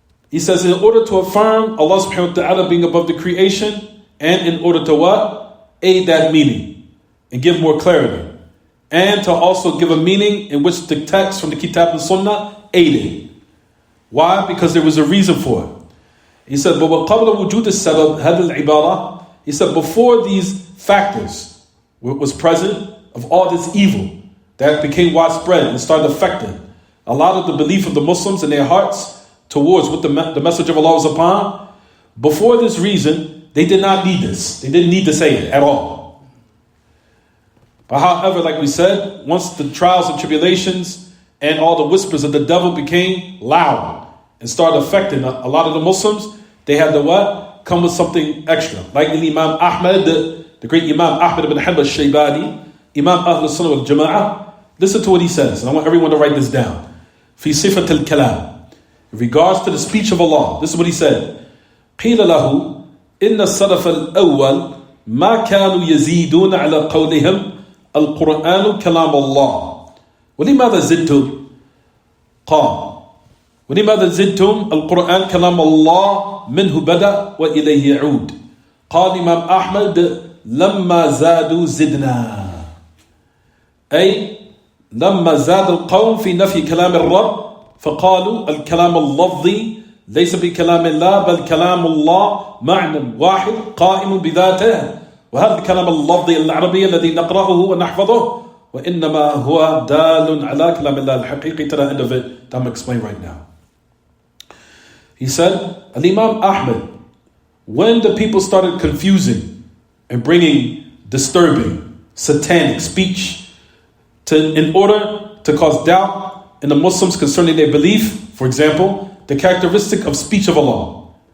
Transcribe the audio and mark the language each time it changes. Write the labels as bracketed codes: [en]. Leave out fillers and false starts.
[en] He says, in order to affirm Allah subhanahu wa ta'ala being above the creation, and in order to what? Aid that meaning, and give more clarity. And to also give a meaning in which the text from the Kitab and Sunnah aided. Why? Because there was a reason for it. [ar] He said, بَوَقَبْلَ وُجُودِ السَّبَبْ هَذَا الْعِبَارَةِ. [en] He said, before these factors was present of all this evil that became widespread and started affecting a lot of the belief of the Muslims in their hearts towards what the message of Allah was upon, before this reason, they did not need this. They didn't need to say it at all. But however, like we said, once the trials and tribulations and all the whispers of the devil became loud and started affecting a lot of the Muslims, they had to what? Come with something extra. Like Imam Ahmad the great Imam Ahmad ibn Hanbal al-Shaybani, Imam Ahl al-Sunnah wal-Jama'ah, listen to what he says, and I want everyone to write this down. [ar] في صفة الكلام, [en] in regards to the speech of Allah, this is what he said. [ar] قيل له إن السلف الأول ما كانوا يزيدون على قولهم القرآن كلام الله ولماذا زدتم؟ قال ولماذا زدتم القرآن كلام الله منه بدأ وإليه يعود. قال إمام أحمد لما زادوا زدنا، أي لما زاد القوم في نفي كلام الرب فقالوا الكلام اللفظي ليس بكلام الله بل كلام الله معنى واحد قائم بذاته، وهذا الكلام اللفظي العربي الذي نقرأه ونحفظه وإنما هو دال على كلام الله الحقيقي. [en] To the end of it, that I'm going to explain right now. He said, Al-Imam Ahmad, when the people started confusing and bringing disturbing, satanic speech in order to cause doubt in the Muslims concerning their belief, for example, the characteristic of speech of Allah.